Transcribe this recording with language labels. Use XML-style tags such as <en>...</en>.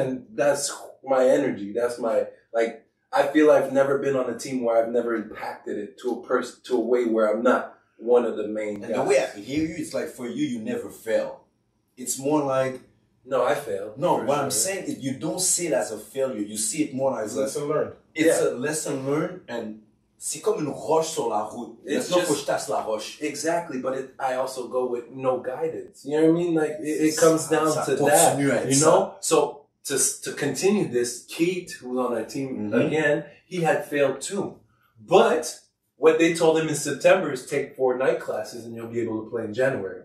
<en>And that's my energy. That's my, like, I feel I've never been on a team where I've never impacted it to a way where I'm not one of the main guys. And the way I hear you, it's like for you never fail. It's more like, no, I failed. No, what I'm saying is you don't see it as a failure. You see it more as a lesson learned. It's a lesson learned, and</en> <fr>c'est comme une roche sur la route.</fr> <en>It's not</en> <fr>faut que je tasse la roche.</fr> <en>Exactly, but I also go with no guidance. You know what I mean? Like it comes down to that. You know? So to continue this, Keith, who was on our team again, he had failed too. But what they told him in September is take 4 night classes and you'll be able to play in January.</en>